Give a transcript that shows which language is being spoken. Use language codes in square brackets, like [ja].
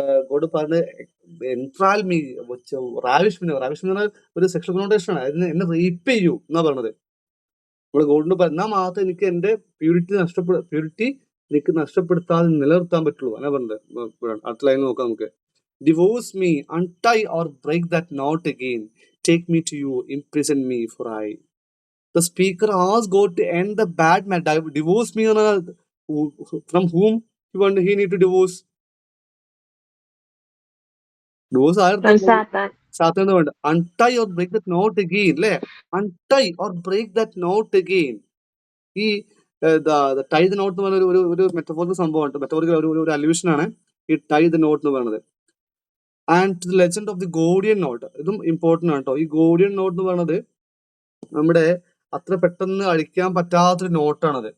[ml] God പറഞ്ഞ് എൻട്രാൽ me, റാവിഷ്മിന് ഒരു sexual connotation ആണ്. അതിന് എന്നെ റേപ്പ് ചെയ്യൂ എന്നാ പറഞ്ഞത്. നമ്മള് ഗോഡിനോട് പറഞ്ഞാൽ മാത്രം എനിക്ക് എന്റെ പ്യൂരിറ്റി എനിക്ക് നഷ്ടപ്പെടുത്താതെ നിലനിർത്താൻ പറ്റുള്ളൂ എന്നാ പറഞ്ഞത്. അടുത്ത ലൈൻ നോക്കാം നമുക്ക്. [en] Divorce me, untie or break that knot again. Take me to you, imprison me, for I. The speaker asked God to end the bad man. Divorce me from whom he need to divorce? Divorce From Satan. [ml] സാത്താൻ വേണ്ട. [en] Untie or break that knot again, അല്ലേ? Untie or break that knot again. [ml] ഈ tie the not എന്ന് പറഞ്ഞ ഒരു metaphorical സംഭവമാണ്, metaphorical ഒരു allusion ആണ് ഈ ടൈ ദ നോട്ട് എന്ന് പറയുന്നത്. [en] and the legend of the Gordian knot, [ml] ഇതും ഇമ്പോർട്ടന്റ് ആണ് കേട്ടോ. ഈ ഗോഡിയൻ നോട്ട് എന്ന് പറയുന്നത് നമ്മുടെ അത്ര പെട്ടെന്ന് അഴിക്കാൻ പറ്റാത്തൊരു നോട്ടാണത്.